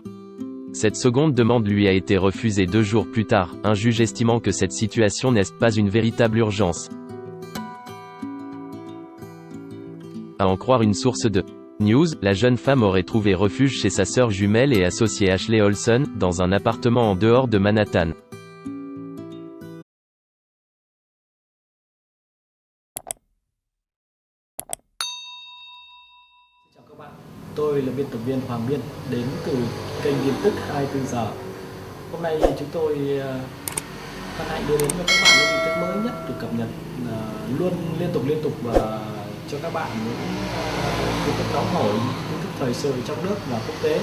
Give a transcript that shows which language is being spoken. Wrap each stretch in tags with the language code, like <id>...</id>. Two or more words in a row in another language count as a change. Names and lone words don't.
<fr>Cette seconde demande lui a été refusée 2 jours plus tard, un juge estimant que cette situation n'est pas une véritable urgence. À en croire une source de News, la jeune femme aurait trouvé refuge chez sa sœur jumelle et associée Ashley Olsen, dans un appartement en dehors de Manhattan.</fr> <vi>Chào các bạn, tôi là biên tập viên Hoàng Biên, đến từ kênh tin tức 24 giờ. Hôm nay chúng tôi hân hạnh đưa đến cho các bạn những tin tức mới nhất được cập nhật luôn liên tục và cho các bạn những tin tức nóng hổi, tin tức thời sự trong nước và quốc tế.</vi>